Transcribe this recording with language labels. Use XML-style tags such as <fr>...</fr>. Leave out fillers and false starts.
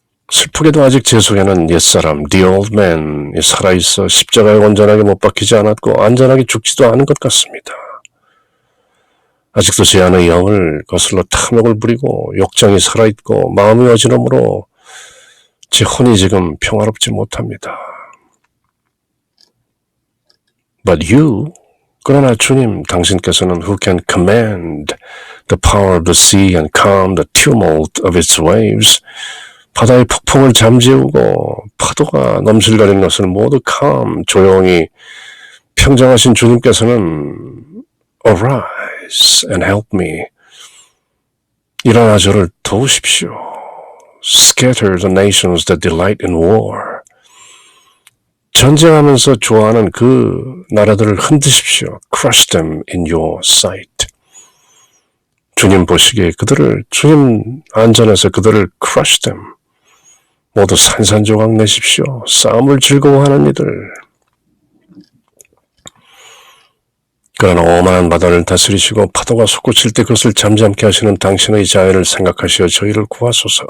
<ko>슬프게도 아직 제 속에는 옛사람,</ko> <en>the old man</en> <ko>이 살아있어 십자가에 온전하게 못 박히지 않았고 안전하게 죽지도 않은 것 같습니다. 아직도 제 안의 영을 거슬러 탐욕을 부리고 욕정이 살아있고 마음이 어지러움으로 제 혼이 지금 평화롭지 못합니다.</ko> <en>But you,</en> <ko>그러나 주님, 당신께서는</ko> <en>who can command the power of the sea and calm the tumult of its waves,</en> <ko>바다의 폭풍을 잠재우고 파도가 넘실거리는 것을 모두 조용히 평정하신 주님께서는</ko> <en>arise and help me.</en> <ko>일어나 저를 도우십시오.</ko> <en>Scatter the nations that delight in war.</en> <ko>전쟁하면서 좋아하는 그 나라들을 흔드십시오.</ko> <en>Crush them in your sight.</en> <ko>주님 보시기에 주님 안전해서 그들을</ko> <en>crush them.</en> <ko>모두 산산조각 내십시오. 싸움을 즐거워하는 이들. 그러나 오만한 바다를 다스리시고 파도가 솟구칠 때 그것을 잠잠케 하시는 당신의 자애를 생각하시어 저희를 구하소서.</ko>